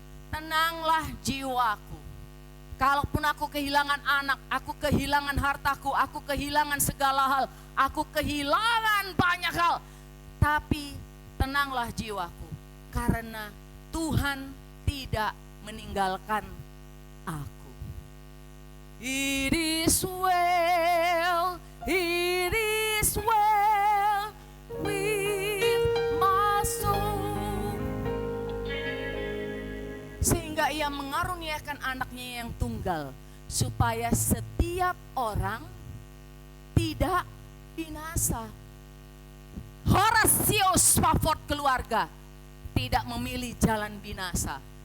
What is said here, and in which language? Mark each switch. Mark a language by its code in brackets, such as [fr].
[id] Tenanglah jiwaku. Kalaupun aku kehilangan anak, aku kehilangan hartaku, aku kehilangan segala hal, aku kehilangan banyak hal, tapi tenanglah jiwaku, karena Tuhan tidak meninggalkan aku. [en] It is well, it is well with my soul. [id] Sehingga ia mengaruniakan anaknya yang tunggal, supaya setiap orang tidak binasa. Horatio Spafford keluarga tidak memilih jalan binasa.